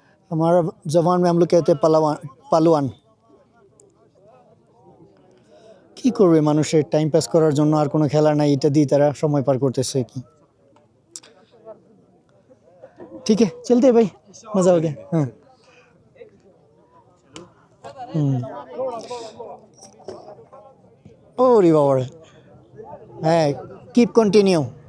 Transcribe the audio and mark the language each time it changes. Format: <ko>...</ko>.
<hi>हमारा जबान में हम लोग कहते हैं पहलवान।</hi> <bn>কি করবে মানুষের টাইম পাস করার জন্য আর কোনো খেলা নাই, এটা দিয়ে তারা সময় পার করতেছে কি।</bn> <hi>ঠিক है चलते हैं भाई, मजा हो गया।</hi> <bn>हाँ ওরে বাবা, হ্যাঁ</bn> <en>Keep continue.</en>